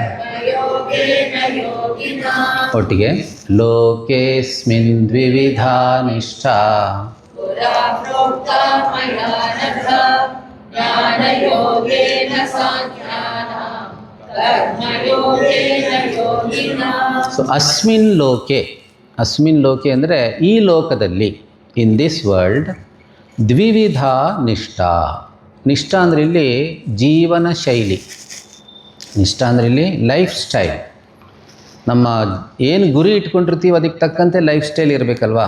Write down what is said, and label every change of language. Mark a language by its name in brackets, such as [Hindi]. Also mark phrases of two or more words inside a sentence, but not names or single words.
[Sanskrit] ಒಟ್ಟಿಗೆ ಲೋಕೇಸ್ಮಿನ್ ದ್ವಿವಿಧಾ ನಿಷ್ಠಾ ಸೊ ಅಸ್ಮಿನ್ ಲೋಕೆ, ಅಸ್ಮಿನ್ ಲೋಕೆ [Kannada] ಅಂದರೆ ಈ ಲೋಕದಲ್ಲಿ, [English] in this world, [Sanskrit] ದ್ವಿವಿಧಾ ನಿಷ್ಠಾ. [Kannada] ನಿಷ್ಠಾ ಅಂದರೆ ಇಲ್ಲಿ ಜೀವನ ಶೈಲಿ. ನಿಷ್ಠಾ ಅಂದರೆ ಇಲ್ಲಿ [English] life style. [Kannada] ನಮ್ಮ ಏನು ಗುರಿ ಇಟ್ಕೊಂಡಿರ್ತೀವಿ ಅದಕ್ಕೆ ತಕ್ಕಂತೆ [English] life style [Kannada] ಇರಬೇಕಲ್ವಾ.